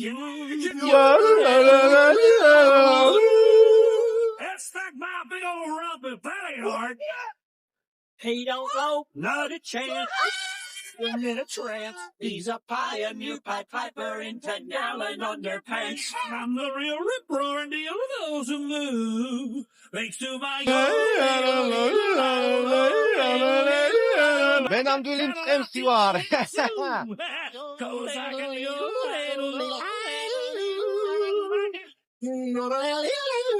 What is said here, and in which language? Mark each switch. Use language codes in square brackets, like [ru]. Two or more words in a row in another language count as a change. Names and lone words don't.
[en] That's like my big old rubber belly heart. He don't go, not a chance. In a trance, he's a pioneer pied piper in 10-gallon underpants. I'm the real rip roaring deal with those who move. Thanks to my [ka] მე ნამდვილი მწყემსი ვარ. [en] Cause I can